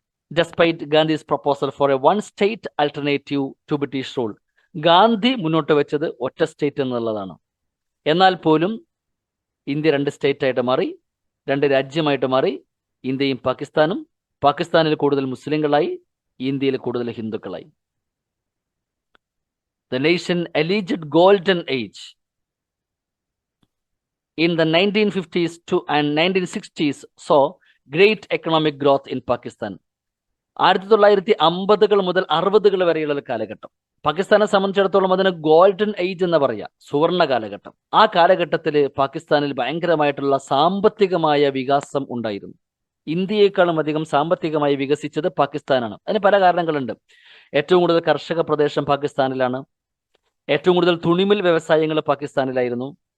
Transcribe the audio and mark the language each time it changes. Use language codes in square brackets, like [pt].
[en] Despite Gandhi's proposal for a one state alternative to British rule. [ml] Gandhi മുന്നോട്ട് വെച്ചത് ഒറ്റ state എന്നുള്ളതാണ്. എന്നാൽ പോലും ഇന്ത്യ 2 സ്റ്റേറ്റ് ആയിട്ട് മാറി, 2 രാജ്യമായിട്ട് മാറി. ഇന്ത്യയും പാകിസ്ഥാനും. പാകിസ്ഥാനിൽ കൂടുതൽ മുസ്ലിങ്ങളായി, ഇന്ത്യയിൽ കൂടുതൽ ഹിന്ദുക്കളായി. [en] The nation alleged golden age in the 1950s and 1960s saw great economic growth in Pakistan. [ml] 1950-കൾ മുതൽ 60-കൾ വരെയുള്ള കാലഘട്ടം പാകിസ്ഥാനെ സംബന്ധിച്ചിടത്തോളം അതിന് ഗോൾഡൻ ഏജ് എന്ന് പറയാ, സുവർണ കാലഘട്ടം. ആ കാലഘട്ടത്തിൽ പാകിസ്ഥാനിൽ ഭയങ്കരമായിട്ടുള്ള സാമ്പത്തികമായ വികാസം ഉണ്ടായിരുന്നു. ഇന്ത്യയെക്കാളും അധികം സാമ്പത്തികമായി വികസിച്ചത് പാകിസ്ഥാനാണ്. അതിന് പല കാരണങ്ങളുണ്ട്. ഏറ്റവും കൂടുതൽ കർഷക പ്രദേശം പാകിസ്ഥാനിലാണ്. ഏറ്റവും കൂടുതൽ തുണിമിൽ വ്യവസായങ്ങൾ പാകിസ്ഥാനിലായിരുന്നു.